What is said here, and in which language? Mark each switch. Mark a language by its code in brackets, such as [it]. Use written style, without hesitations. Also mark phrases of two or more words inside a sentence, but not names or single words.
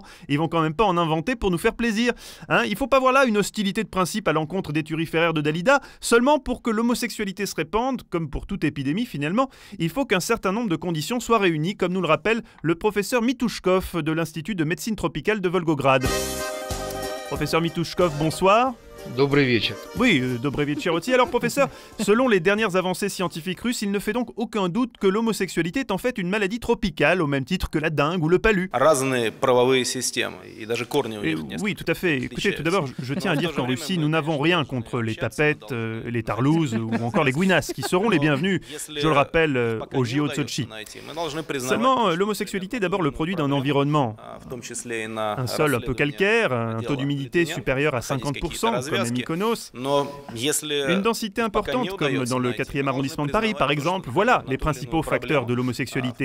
[fr] Ils vont quand même pas en inventer pour nous faire plaisir. Il faut pas voir là une hostilité de principe à l'encontre des turiféraires de Dalida, seulement pour que l'homosexualité se répande, comme pour toute épidémie finalement, il faut qu'un certain nombre de conditions soient réunies, comme nous le rappelle le professeur Mitouchkov de l'Institut de médecine tropicale de Volgograd. Professeur Mitouchkov, bonsoir. [ru] Добрый вечер. [fr] Oui, [ru] добрый вечер [fr] aussi. Alors professeur, selon les dernières avancées scientifiques russes, il ne fait donc aucun doute que l'homosexualité est en fait une maladie tropicale, au même titre que la dengue ou le palu. [ru] Разные правовые системы, и даже корни у них несколько. [fr] Oui, tout à fait. Écoutez, tout d'abord, je tiens à dire qu'en Russie, nous n'avons rien contre les tapettes, les tarlouses ou encore les gouinasses, qui seront les bienvenus, je le rappelle, au JO de Sotchi. Seulement, l'homosexualité est d'abord le produit d'un environnement. Un sol un peu calcaire, un taux d'humidité supérieur à 50%, comme à Mykonos, une densité importante comme dans le 4e arrondissement de Paris par exemple, voilà les principaux facteurs de l'homosexualité.